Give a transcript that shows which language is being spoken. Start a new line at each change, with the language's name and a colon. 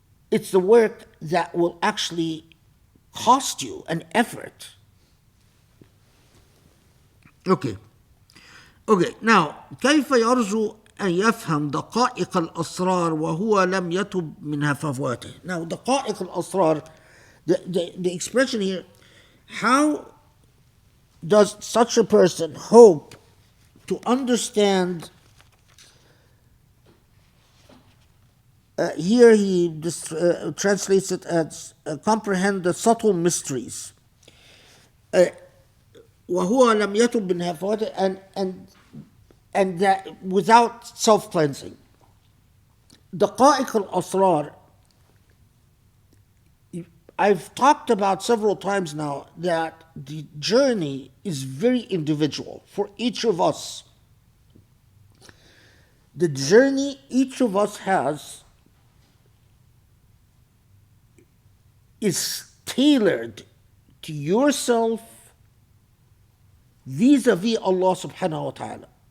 English: It's the work that will actually cost you an effort. Okay, now
Arabic: كيف يرجو أن يفهم دقائق الأسرار وهو لم يتب من هفواته.
English: Now
Arabic: دقائق الأسرار,
English: the expression here, how does such a person hope to understand? Here he translates it as comprehend the subtle mysteries.
Arabic: وهو لم يتب من هفواته,
English: and that without self-cleansing.
Arabic: دقائق الأسرار,
English: I've talked about several times now that the journey is very individual for each of us. The journey each of us has is tailored to yourself vis-a-vis Allah subhanahu wa ta'ala.